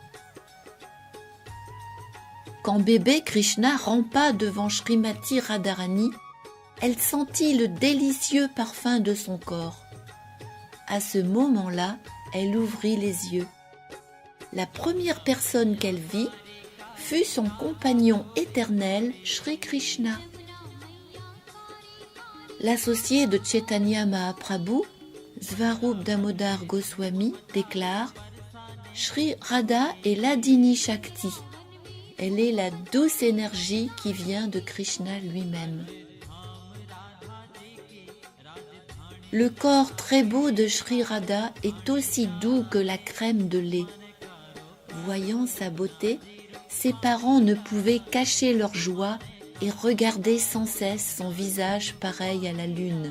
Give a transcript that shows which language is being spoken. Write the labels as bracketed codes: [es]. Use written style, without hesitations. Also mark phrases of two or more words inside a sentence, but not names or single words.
[fr] Quand bébé Krishna rampa devant Srimati Radharani, elle sentit le délicieux parfum de son corps. À ce moment-là, elle ouvrit les yeux. La première personne qu'elle vit fut son compagnon éternel, Sri Krishna. L'associé de Chaitanya Mahaprabhu, Svarup Damodar Goswami, déclare: Sri Radha est l'Adini Shakti. Elle est la douce énergie qui vient de Krishna lui-même. Le corps très beau de Sri Radha est aussi doux que la crème de lait. Voyant sa beauté, ses parents ne pouvaient cacher leur joie et regarder sans cesse son visage pareil à la lune.